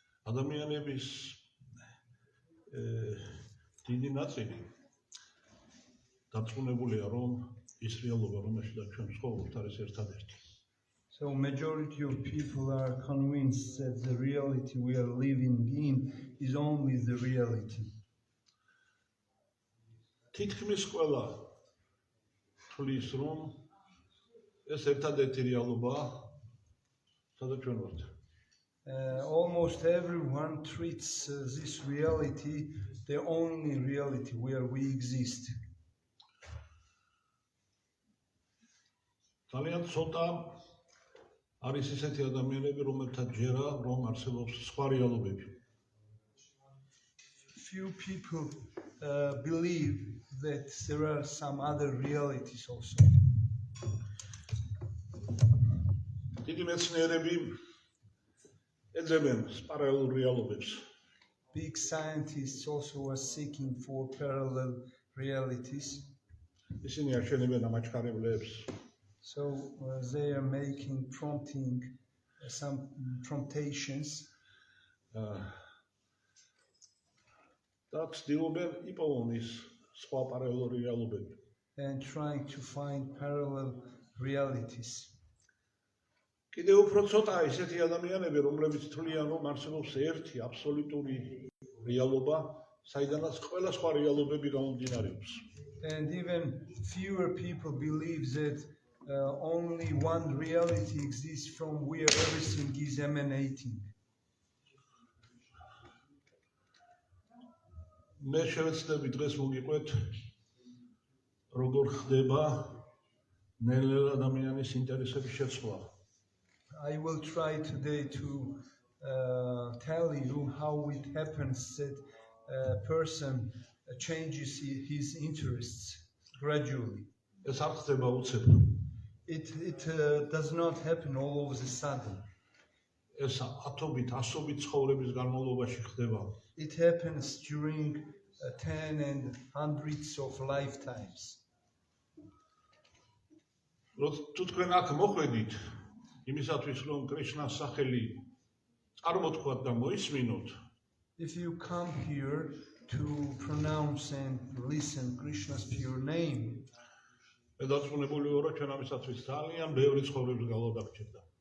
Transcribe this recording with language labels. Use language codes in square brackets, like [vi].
[ka] ადამიანების დიდი ნაწილი დარწმუნებულია რომ ის რეალობა რომელშიც ჩვენ ცხოვრობთ არის ერთადერთი. [en] So majority of people are convinced that the reality we are living in is only the reality. [ka] თითქმის ყველა თვლის რომ ეს ერთადერთი რეალობაა სადაც ჩვენ ვართ. [en] Almost everyone treats this reality the only reality where we exist. [ka] ძალიან ცოტა არის ისეთი ადამიანები, რომელთაც ჯერა რომ არსებობს სხვა რეალობები. [en] Few people believe that there are some other realities also. [ka] დიდი მეცნიერები ეძებენ პარალელურ რეალობებს. [en] Big scientists also are seeking for parallel realities. [ka] ისინი აშენებენ ამაჩქარებლებს. [en] So they are making some promptations. [ka] და ცდილობენ იპოვონ ის სხვა პარალელური რეალობები. [en] And trying to find parallel realities. [ka] კიდევ უფრო ცოტა ისეთი ადამიანები, რომლებიც თვლიან, რომ არსებობს ერთი აბსოლუტური რეალობა, საიდანაც ყველა სხვა რეალობები გამომდინარეობს. [en] And even fewer people believe that only one reality exists from where everything is emanating. [ka] მე შევეცდები დღეს მოგიყვეთ, როგორ ხდება ნელ-ნელა ადამიანის ინტერესების შეცვლა. [en] I will try today to tell you how it happens that a person changes his interests gradually. [ka] ეს არ ხდება უცებად. [en] It does not happen all of a sudden. [ka] ეს ათობით, ასობით ცხოვრების განმავლობაში ხდება. [en] It happens during 10 and hundreds of lifetimes. [ka] თუ თქვენ აქ მოხვედით, იმისათვის რომ კრიშნას სახელი წარმოთქვათ და მოისმინოთ, [en] If you come here to pronounce and listen Krishna's pure name, [ka] მე დარწმუნებული ვარ, რომ ჩვენ ამისათვის ძალიან ბევრი ცხოვრების გალვა დაგჭირდა.